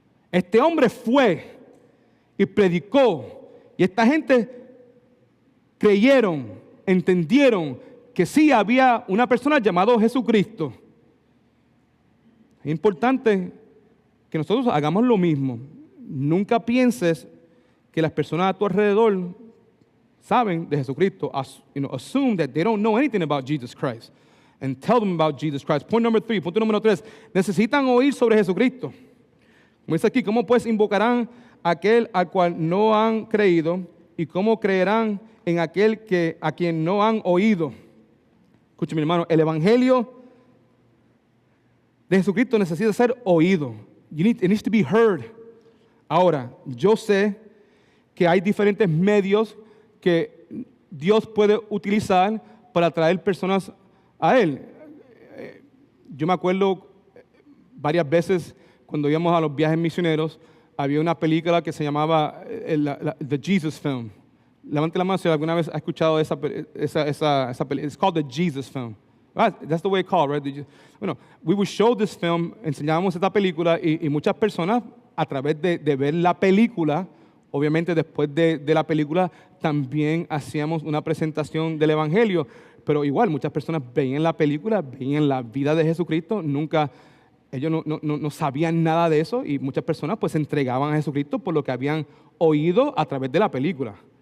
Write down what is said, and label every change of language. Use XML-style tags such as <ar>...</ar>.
<es>Este hombre fue y predicó, y esta gente creyeron, entendieron que sí había una persona llamada Jesucristo. Es importante que nosotros hagamos lo mismo. Nunca pienses que las personas a tu alrededor saben de Jesucristo.</es> <en>Assume that they don't know anything about Jesus Christ. And tell them about Jesus Christ.</en> <es>Punto número 3. Necesitan oír sobre Jesucristo. Como dice aquí, ¿cómo pues invocarán a aquel al cual no han creído? ¿Y cómo creerán en aquel a quien no han oído? Escuche, mi hermano, el Evangelio de Jesucristo necesita ser oído.</es> <en>It needs to be heard.</en> <es>Ahora, yo sé que hay diferentes medios que Dios puede utilizar para atraer personas a Él. Yo me acuerdo varias veces cuando íbamos a los viajes misioneros, había una película que se llamaba The Jesus Film. Levante la mano si alguna vez ha escuchado esa película.</es> <en>It's called The Jesus Film. Right? That's the way it's called, right?</en> <es>Bueno,</es> <en>we would show this film,</en> <es>enseñábamos esta película y muchas personas a través de ver la película, obviamente después de la película también hacíamos una presentación del Evangelio, pero igual muchas personas veían la película, veían la vida de Jesucristo, ellos no sabían nada de eso y muchas personas pues se entregaban a Jesucristo por lo que habían oído a través de la película.</es>